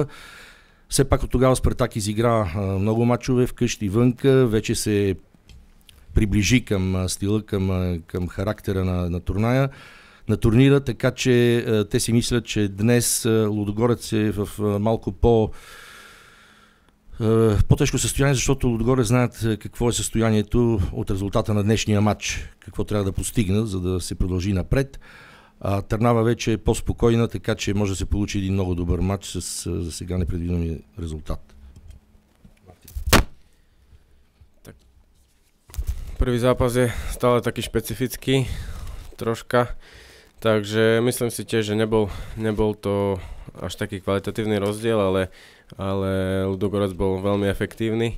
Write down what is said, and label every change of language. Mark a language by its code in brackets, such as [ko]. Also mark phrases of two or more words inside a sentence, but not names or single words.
[bg] Все пак от тогава Спартак изигра много мачове вкъщи и вънка, вече се приближи към стила, към характера на турнира, така че те си мислят, че днес Лудогорец е в малко по-тежко състояние, защото Лудогорец знаят какво е състоянието от резултата на днешния матч, какво трябва да постигнат, за да се продължи напред. Търнава вече е по-спокойна, така че може да се получи един много добър матч с за сега непредвидимия резултат. [sk] Prvý zápas je stále taký špecifický, troška, takže myslím si tiež, že nebol to až taký kvalitatívny rozdiel, ale Ludogorec bol veľmi efektívny.